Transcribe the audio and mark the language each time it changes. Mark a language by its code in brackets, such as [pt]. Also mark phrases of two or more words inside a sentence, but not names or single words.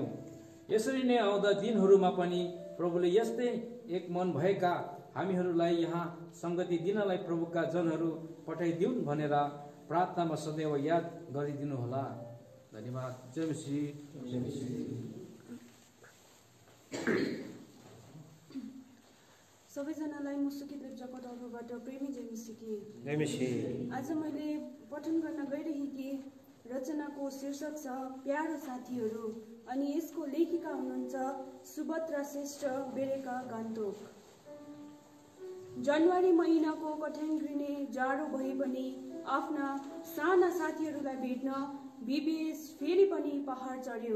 [ne] यसरी नै आउँदा दिनहरूमा पनि प्रभुले यस्तै एक मन भएका हामीहरूलाई यहाँ सङ्गति दिनलाई प्रभुका जनहरू पठाइदिउन् भनेर प्रार्थनामा सदैव याद गरिदिनु होला। धन्यवाद। जय मसीह। सबैजनालाई मुसुकी देवजाको तर्फबाट प्रेमी जय मसीह। जय मसीह। आज मैले पठन गर्न गइरहेकी रचनाको शीर्षक छ प्यारो साथीहरू, अनि यसको लेखिका हुनुहुन्छ सुभद्रा श्रेष्ठ, बेरेका, गान्तोक। जनवरी महिनाको कठ्याङ्ग्रिने जाडो भए पनि आफ्ना साना साथीहरूलाई भेट्न बीबीएस फेरि पनि पहाड चढ्यो।